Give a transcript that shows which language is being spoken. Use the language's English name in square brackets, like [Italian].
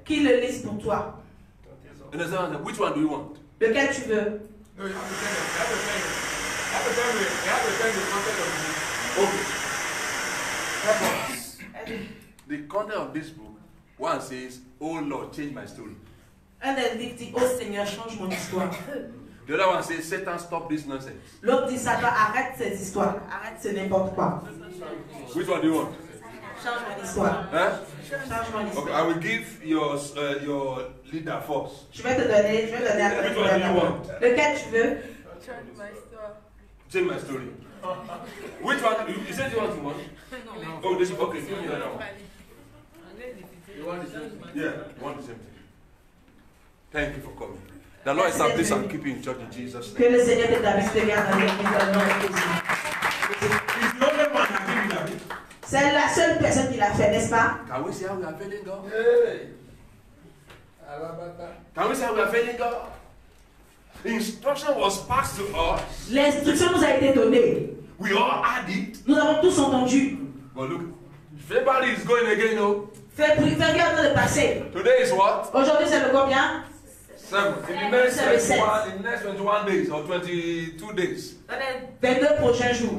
[French] qui le lisent pour toi. [English] You understand? Which one do you want? [French] Lequel tu veux? [English] No, you have to tell them. You have to tell them. You have to tell the content of the book. Okay. Help us. The content of this book, one says, "Oh Lord, change my story." [French] Un des livres dit, oh Seigneur, change mon histoire. [English] The other one says, "Satan, stop this nonsense." [French] L'autre dit, Satan, arrête ces histoires. Arrête ce n'importe quoi. [English] Which one do you want? [French] Change mon histoire. [English] Huh? [French] Change mon [English] Okay, [French] histoire. [English] I will give your leader first. [French] Je vais donner à [English] Which one do you want? [French] Lequel tu veux? [English] Change my story. Which one? You said you want one? No. Oh, this okay. Give me the other one. You want the same thing? Yeah, you want the same thing. Thank you for coming. The Lord establish and keep you in church in Jesus' [French] Que [English] name. [French] le Seigneur t'établisse te garde dans l'église dans le nom de Jésus. [English] He's the only man that did it. [French] C'est la seule personne qui l'a fait, n'est-ce pas? [English] Can we see how we are failing God? Hey. Alabata. Can we see how we are failing God? Instruction was passed to us. [French] L'instruction nous a été donnée. [English] We all had it. [French] Nous avons tous entendu. [English] But look, February is going again, no? [French] Février est en train de passer. [English] Today is what? [French] Aujourd'hui, c'est le combien? [English] 7. In the next 21 days or 22 days, [French] Dans les 22 prochains jours,